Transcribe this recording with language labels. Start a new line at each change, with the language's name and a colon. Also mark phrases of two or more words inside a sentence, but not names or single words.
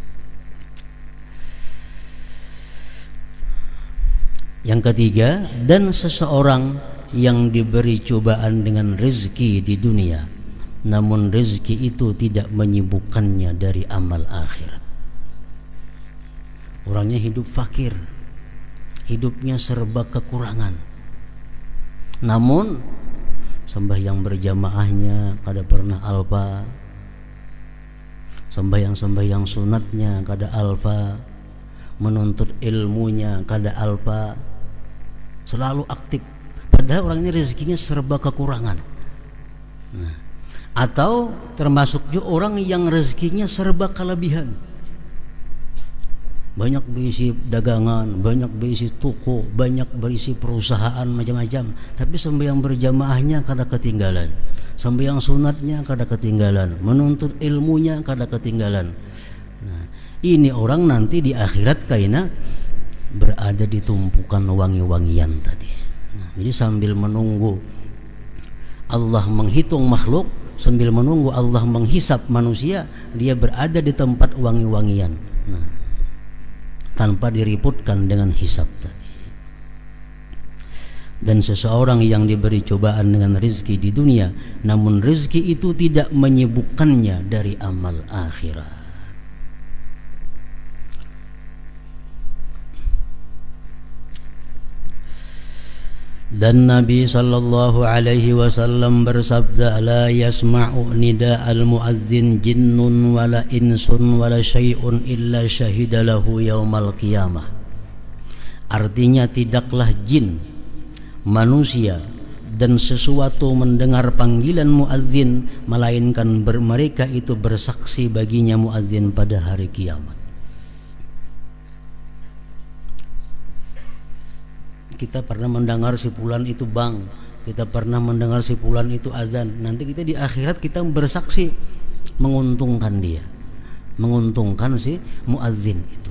Indonesian: Yang ketiga, dan seseorang yang diberi cobaan dengan rezeki di dunia, namun rezeki itu tidak menyibukkannya dari amal akhirat. Orangnya hidup fakir, hidupnya serba kekurangan, namun sembahyang berjamaahnya kada pernah alfa, sembahyang sunatnya kada alfa, menuntut ilmunya kada alfa, selalu aktif, padahal orangnya rezekinya serba kekurangan. Nah, atau termasuk juga orang yang rezekinya serba kelebihan, banyak berisi dagangan, banyak berisi toko, banyak berisi perusahaan macam-macam, tapi sembahyang berjamaahnya kada ketinggalan, sembahyang sunatnya kada ketinggalan, menuntut ilmunya kada ketinggalan. Nah, ini orang nanti di akhirat kaina berada di tumpukan wangi-wangian tadi. Nah, jadi sambil menunggu Allah menghitung makhluk, sambil menunggu Allah menghisap manusia, dia berada di tempat wangi-wangian. Nah, tanpa diriputkan dengan hisab tadi. Dan seseorang yang diberi cobaan dengan rezeki di dunia, namun rezeki itu tidak menyibukkannya dari amal akhirat. Dan Nabi
Arabic: صلى الله عليه وسلم
Indonesian: bersabda,
Arabic: لا يسمع نداء المؤذن جن ولا إنس ولا شيء إلا شهد له يوم القيامة.
Indonesian: Artinya tidaklah jin, manusia dan sesuatu mendengar panggilan muazzin melainkan mereka itu bersaksi baginya muazzin pada hari kiamat. Kita pernah mendengar si fulan itu bang, kita pernah mendengar si fulan itu azan, nanti kita di akhirat kita bersaksi menguntungkan dia, menguntungkan si muazzin itu.